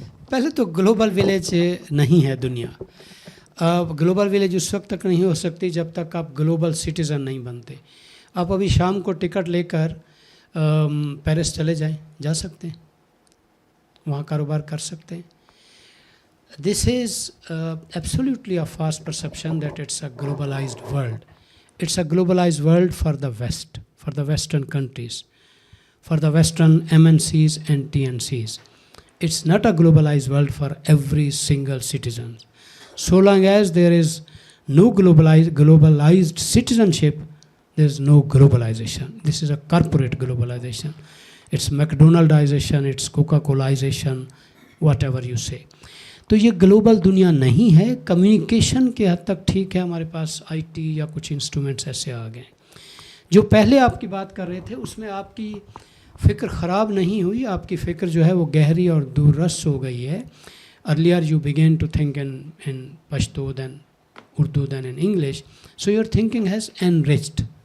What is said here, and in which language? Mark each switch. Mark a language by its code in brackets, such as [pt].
[ur] پہلے تو global village نہیں ہے دنیا. گلوبل ولیج اس وقت تک نہیں ہو سکتی جب تک آپ گلوبل سٹیزن نہیں بنتے. آپ ابھی شام کو ٹکٹ لے کر پیرس چلے جائیں, جا سکتے ہیں, وہاں کاروبار کر سکتے ہیں. [en] This is absolutely a false perception that it's a globalized world. It's a globalized world for the West, for the Western countries, for the Western MNCs and TNCs. It's not a globalized world for every single citizen. So long as there is no globalized citizenship, there is no globalization. This is a corporate globalization. It's McDonaldization, it's Coca-Colaization, whatever you say. [ur] تو یہ global دنیا نہیں ہے. Communication کے حد تک ٹھیک ہے, ہمارے پاس آئی ٹی یا کچھ انسٹرومنٹس ایسے آ گئے. جو پہلے آپ کی بات کر رہے تھے اس میں آپ کی فکر خراب نہیں ہوئی, آپ کی فکر جو ہے وہ گہری اور دور رس ہو گئی ہے. [en] Earlier you begin to think in Pashto then Urdu then in English, so your thinking has enriched.